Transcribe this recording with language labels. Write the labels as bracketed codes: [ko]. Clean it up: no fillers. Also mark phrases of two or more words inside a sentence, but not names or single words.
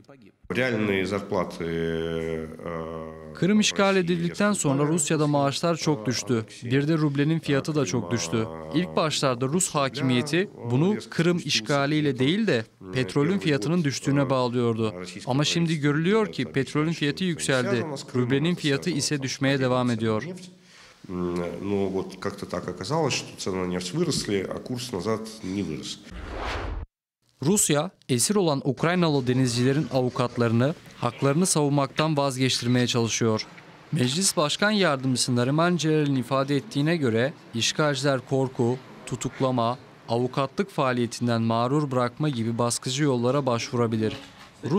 [tr] Kırım işgal edildikten sonra Rusya'da maaşlar çok düştü. Bir de rublenin fiyatı da çok düştü. İlk başlarda Rus hakimiyeti bunu Kırım işgaliyle değil de petrolün fiyatının düştüğüne bağlıyordu. Ama şimdi görülüyor ki petrolün fiyatı yükseldi. Rublenin fiyatı ise düşmeye devam ediyor. [ru] Но вот как-то так оказалось, что цены на нефть выросли, а курс назад не вырос. [tr] Rusya, esir olan Ukraynalı denizcilerin avukatlarını haklarını savunmaktan vazgeçirmeye çalışıyor. Meclis Başkan Yardımcısı Nariman Celal'in ifade ettiğine göre işgalciler korku, tutuklama, avukatlık faaliyetinden mağrur bırakma gibi baskıcı yollara başvurabilir.